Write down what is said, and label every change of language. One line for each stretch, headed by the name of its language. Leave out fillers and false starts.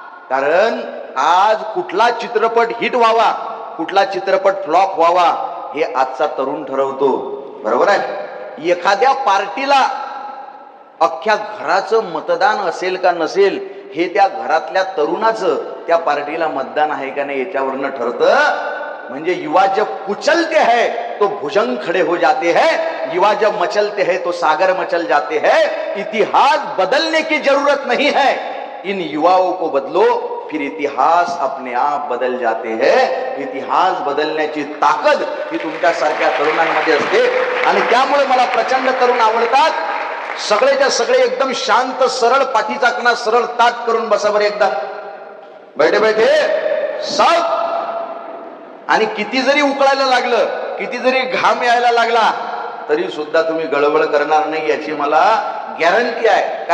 Marathi: कारण आज कुठला चित्रपट हिट व्हावा, कुठला चित्रपट फ्लॉप व्हावा, हे आजचा तरुण ठरवतो. बरोबर आहे. एखाद्या पार्टीला अख्ख्या घराचं मतदान असेल का नसेल हे त्या घरातल्या तरुणाचं त्या पार्टीला मतदान आहे का नाही याच्यावरनं ठरतं. म्हणजे
Hindi: युवा जब कुचलते हैं तो भुजंग खड़े हो जाते हैं, युवा जब मचलते हैं तो सागर मचल जाते हैं. इतिहास बदलने की जरूरत नहीं है, इन युवाओं को बदलो, फिर इतिहास अपने आप बदल जाते हैं.
Marathi: इतिहास बदलण्याची ताकद ही तुमच्यासारख्या तरुणांमध्ये असते. आणि त्यामुळे मला प्रचंड तरुण आवडतात. सगळेच्या सगळे एकदम शांत सरळ, पाठीचा कणा सरळ ताट करून बसा बरं एकदा.
Hindi: बैठे बैठे सब.
Marathi: आणि किती जरी उकळायला लागलं, किती जरी घाम यायला लागला, तरी सुद्धा तुम्ही गळबळ करणार नाही याची मला गॅरंटी आहे.